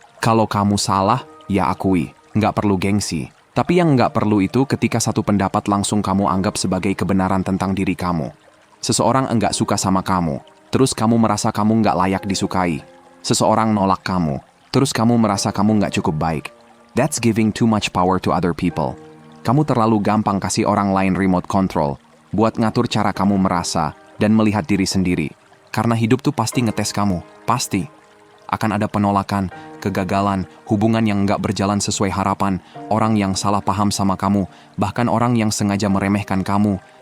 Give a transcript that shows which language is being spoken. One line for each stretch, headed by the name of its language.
Indonesian: Kalau kamu salah, ya akui. Nggak perlu gengsi. Tapi yang nggak perlu itu ketika satu pendapat langsung kamu anggap sebagai kebenaran tentang diri kamu. Seseorang enggak suka sama kamu, terus kamu merasa kamu nggak layak disukai. Seseorang nolak kamu, terus kamu merasa kamu nggak cukup baik.
English: That's giving too much power to other people.
Indonesian: Kamu terlalu gampang kasih orang lain remote control, buat ngatur cara kamu merasa dan melihat diri sendiri. Karena hidup tuh pasti ngetes kamu, pasti. Akan ada penolakan, kegagalan, hubungan yang nggak berjalan sesuai harapan, orang yang salah paham sama kamu, bahkan orang yang sengaja meremehkan kamu.